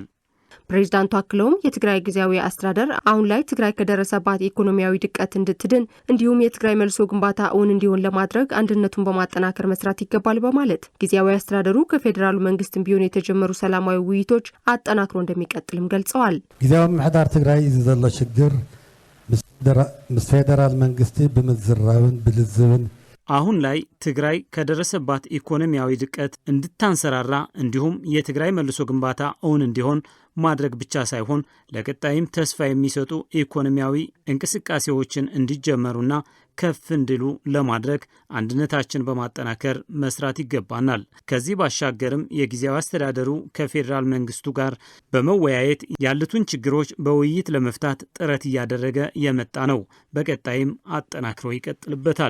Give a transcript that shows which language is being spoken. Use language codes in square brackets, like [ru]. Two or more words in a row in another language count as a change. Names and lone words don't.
[am] ፕሬዝዳንቱ አክለውም የትግራይ ጊዜያዊ አስተዳደር አሁን ላይ ትግራይ ከደረሰባት ኢኮኖሚያዊ ድቀት እንድትድን እንዲሁም የትግራይ መልሶ ግንባታ እውን እንዲሆን ለማድረግ አንድነቱን በማጠናከር መስራት ይገባል በማለት ጊዜያዊ አስተዳደሩ ከፌዴራሉ መንግስትም ቢሆን የተጀመሩ ሰላማዊ ውይይቶች አጠናክሮ እንደሚቀጥልም ገልጸዋል። [ti] ጊዜያዊ ምሕዳር ትግራይ ዘሎ ችግር ምስ ፌዴራል መንግስቲ ብምዝራብን ብልዝብን [am] አሁን ላይ ትግራይ ከደረሰባት ኢኮኖሚያዊ ድቀት እንድታንሰራራ እንዲሁም የትግራይ መልሶ ግንባታ እውን እንዲሆን ማድረግ ብቻ ሳይሆን ለቀጣይም ተስፋ የሚሰጡ ኢኮኖሚያዊ እንቅስቃሴዎችን እንዲጀመሩና ከፍ እንዲሉ ለማድረግ አንድነታችን በማጠናከር መስራት ይገባናል። ከዚህ ባሻገርም የጊዜያዊ አስተዳደሩ ከፌዴራል መንግስቱ ጋር በመወያየት ያሉትን ችግሮች በውይይት ለመፍታት ጥረት እያደረገ የመጣ ነው። በቀጣይም አጠናክሮ ይቀጥልበታል።